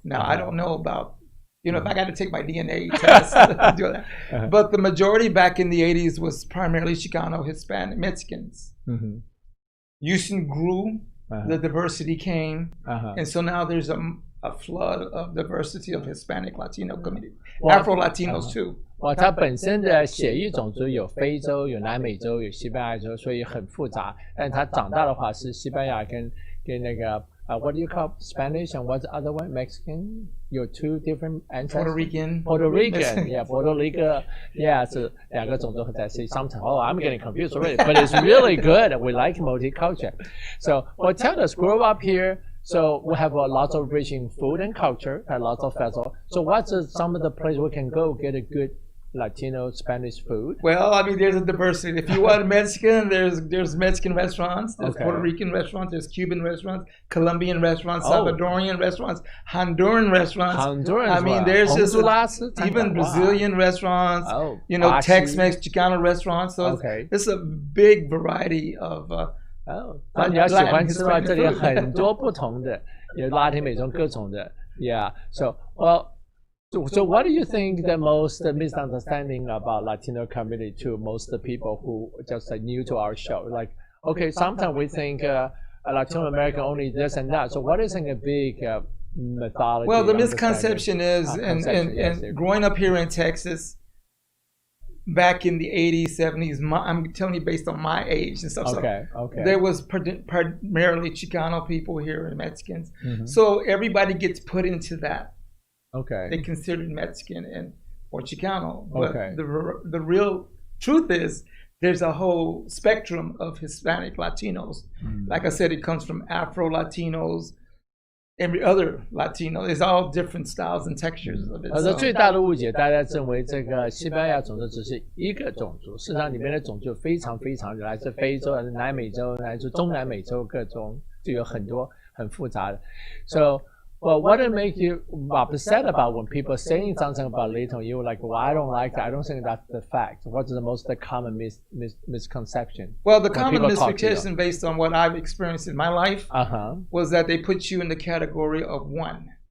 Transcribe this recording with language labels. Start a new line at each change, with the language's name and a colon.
English: Now, I don't know about, if I got to take my DNA test, do that. But the majority back in the 80s was primarily Chicano, Hispanic, Mexicans. Houston grew, the diversity came. And so now there's a flood of diversity of Hispanic, Latino community, Afro-Latinos too.
Chinese: 它本身的血裔种族有非洲、有南美洲、有西班牙洲，所以很复杂。但它长大的话是西班牙跟那个
English: what do you call Spanish and what's the other one? Mexican? 有 two different ancestors. Puerto Rican, yeah, Puerto Rico, yeah,
Chinese: 是两个种族合在一起。
English: Sometimes, I'm getting confused already, but it's really good. We like multicultural. So, tell us, grow up here. So we have a lot of rich in food and culture, and lots of festivals. So what's some of the places we can go get a good Latino Spanish food? Well, I mean, there's a diversity. If you want Mexican, there's Mexican restaurants, there's Puerto Rican restaurants, there's Cuban restaurants, Colombian restaurants, Salvadorian restaurants, Honduran restaurants. I mean, there's just even Brazilian restaurants, Tex-Mex, Chicano restaurants. So it's a big variety of
Chinese: 那你要喜欢吃的话，这里有很多不同的，有拉丁美洲各种的 ，Yeah.
English: So what do you think the most misunderstanding about Latino community to most people who just new to our show? Like, okay, sometimes we think Latino American only this and that. So what is a big mythology? Well, the misconception is, and growing up here in Texas. Back in the 80s, 70s, I'm telling you based on my age and stuff. Okay. There was primarily Chicano people here and Mexicans. So everybody gets put into that. Okay. They considered Mexican or Chicano. But the real truth is there's a whole spectrum of Hispanic Latinos. Like I said, it comes from Afro-Latinos, every other Latino. It's all different styles and textures of it.
Chinese: 最大的误解，大家认为这个西班牙种族只是一个种族，事实上里面的种族非常非常来自非洲、来自南美洲、来自中南美洲各种，就有很多很复杂的。
English: So, well, what would make you upset about when people are saying something about Latino? You're like, well, I don't like that. I don't think that's the fact. What's the most common misconception? Well, the common misconception based on what I've experienced in my life was that they put you in the category of one.